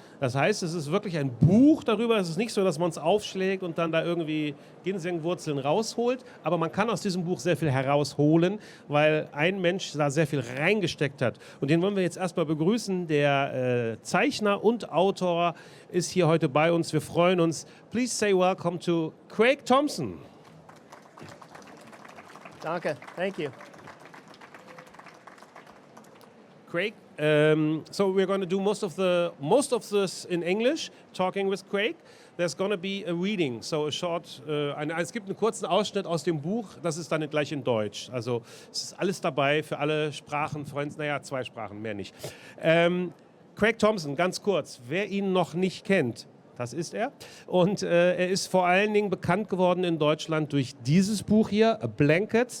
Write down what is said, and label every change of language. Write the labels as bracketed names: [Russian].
[German] Das heißt, es ist wirklich ein Buch darüber. Es ist nicht so, dass man es aufschlägt und dann da irgendwie Ginsengwurzeln rausholt. Aber man kann aus diesem Buch sehr viel herausholen, weil ein Mensch da sehr viel reingesteckt hat. Und den wollen wir jetzt erstmal begrüßen. Der Zeichner und Autor ist hier heute bei uns. Wir freuen uns. [English] Please say welcome to Craig Thompson. Danke, thank you. Craig, so we're going to do most of this in English, talking with Craig. There's going to be a reading, so a short. [German] Es gibt einen kurzen Ausschnitt aus dem Buch. Das ist dann gleich in Deutsch. Also es ist alles dabei für alle Sprachen. Naja, 2 Sprachen, mehr nicht. Craig Thompson, ganz kurz. Wer ihn noch nicht kennt, das ist er. Und er ist vor allen Dingen bekannt geworden in Deutschland durch dieses Buch hier, Blankets.